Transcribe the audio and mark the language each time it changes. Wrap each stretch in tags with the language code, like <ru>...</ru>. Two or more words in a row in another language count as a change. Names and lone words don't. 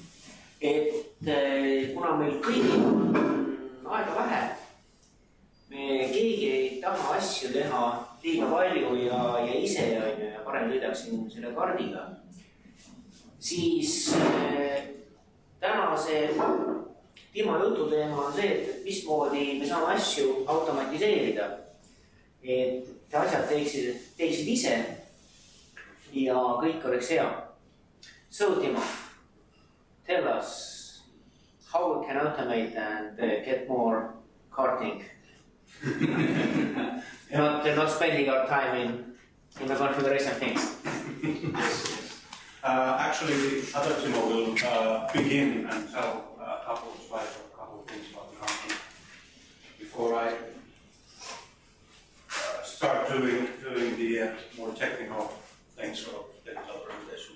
<et>Kuna meil kõigil on aega vähe, me keegi ei taha asju teha liiga palju ja ise ja parem sõidaksin selle kaardiga, siis tänase Timo jututeema on see, et mismoodi me saame asju automatiseerida, et asjad teeksid ise ja kõik oleks hea.</et> <en>So Timo, tell us how we can automate and get more karting. not spending our time in the configuration things. Actually, other Timo will begin and tell a couple of slides or a couple of things about the karting before I start doing the more technical things or technical presentation.</en>